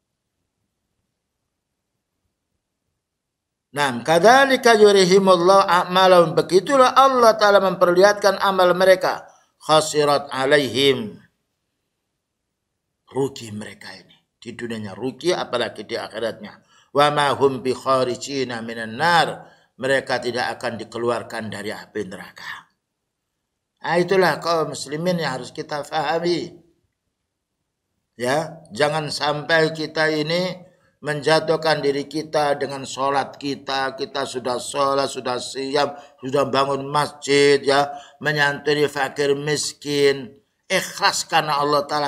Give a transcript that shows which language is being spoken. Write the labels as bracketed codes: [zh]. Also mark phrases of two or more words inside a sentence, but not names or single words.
[id] Nah, [ar] كذلك يريهم الله أعمالهم, [id] begitulah Allah Ta'ala memperlihatkan amal mereka. [ar] حسرات عليهم, [id] rugi mereka ini. Di dunianya rugi, apalagi di akhiratnya. [ar] وما هم بخارجين من النار, [id] mereka tidak akan dikeluarkan dari api neraka. Nah, itulah kaum muslimin yang harus kita fahami. Ya, jangan sampai kita ini menjatuhkan diri kita dengan sholat kita. Kita sudah sholat, sudah siap, sudah bangun masjid, ya, menyantuni fakir miskin, ikhlas karena Allah Ta'ala.